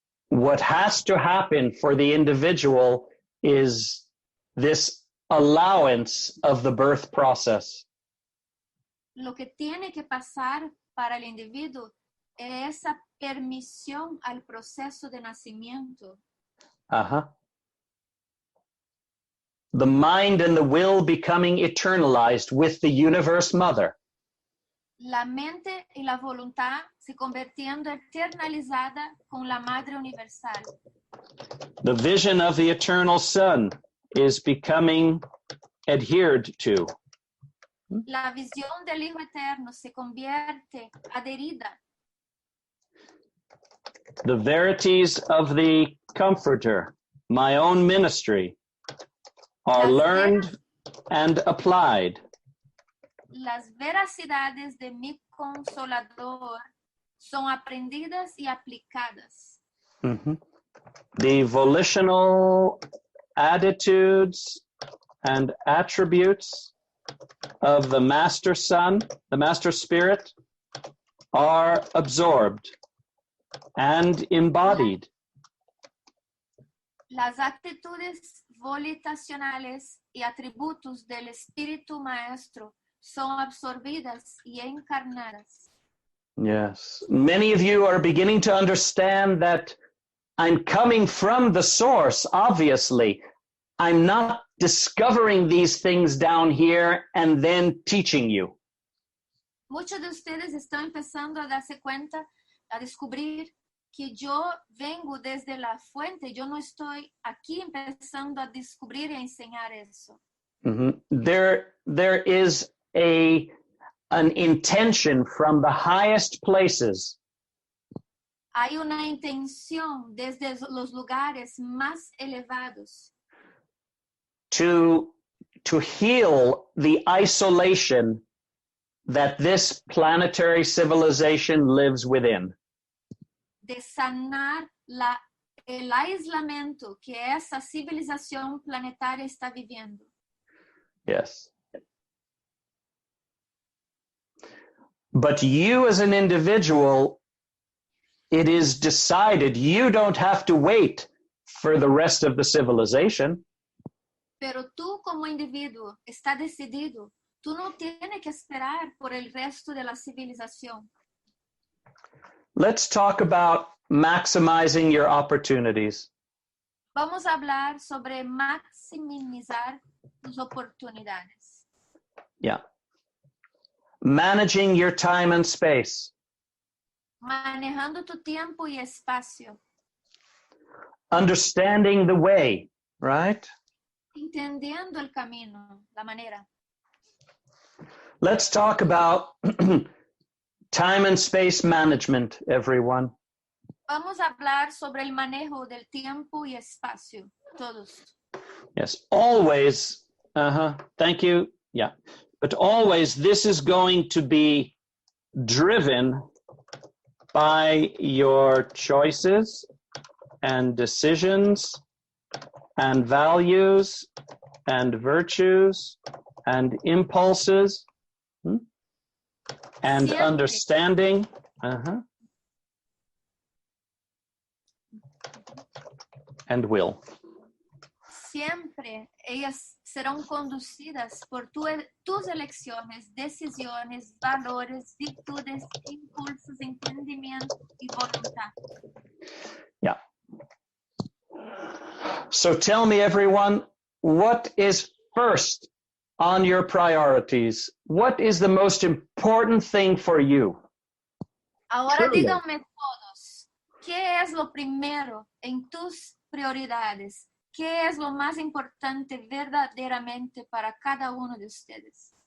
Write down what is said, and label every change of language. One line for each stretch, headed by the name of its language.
English: What has to happen for the individual is this allowance of the birth process.
Spanish: Lo que tiene que pasar para el individuo es esa permisión al proceso de nacimiento. Uh-huh.
English: The mind and the will becoming eternalized with the universe mother.
Spanish: La mente y la voluntad se convirtiendo eternalizada con la Madre Universal.
English: The vision of the eternal Son is becoming adhered to.
Spanish: La visión del Hijo Eterno se convierte adherida.
English: The verities of the Comforter, my own ministry, are learned and applied.
Spanish: Las veracidades de mi consolador son aprendidas y aplicadas. Mm-hmm.
English: The volitional attitudes and attributes of the Master Son, the Master Spirit, are absorbed and embodied.
Spanish: Las actitudes volitacionales y atributos del Espíritu Maestro son absorbidas y encarnadas.
English: Yes. Many of you are beginning to understand that I'm coming from the source, obviously. I'm not discovering these things down here and then teaching you.
Spanish: Muchos de ustedes están empezando a darse cuenta, a descubrir que yo vengo desde la fuente. Yo no estoy aquí empezando a descubrir y a enseñar eso. Mm-hmm.
English: There is an intention from the highest places
Spanish: Hay una intención desde los lugares más elevados
English: to heal the isolation that this planetary civilization lives within.
Spanish: de sanar el aislamiento que esa civilización planetaria está viviendo.
English: Yes. But you as an individual, it is decided you don't have to wait for the rest of the civilization.
Spanish: Pero tú como individuo está decidido. Tú no tienes que esperar por el resto de la civilización.
English: Let's talk about maximizing your opportunities.
Spanish: Vamos a hablar sobre maximizar tus oportunidades.
English: Yeah. Managing your time and space.
Spanish: Manejando tu tiempo y espacio.
English: Understanding the way, right?
Spanish: Entendiendo el camino, la manera.
English: Let's talk about time and space management, everyone.
Spanish: Vamos a hablar sobre el manejo del tiempo y espacio, todos.
English: Yes, always. Thank you. Yeah. But always this is going to be driven by your choices and decisions and values and virtues and impulses and
Spanish: Siempre.
English: understanding. And will.
Spanish: Siempre ellas serán conducidas por tus elecciones, decisiones, valores, virtudes, impulsos, entendimiento y voluntad.
English: Yeah. So tell me, everyone, what is first on your priorities? What is the most important thing for you?
Spanish: Ahora
English: Truly.
Spanish: díganme todos, ¿qué es lo primero en tus prioridades? ¿Qué es lo más importante verdaderamente para cada uno de ustedes?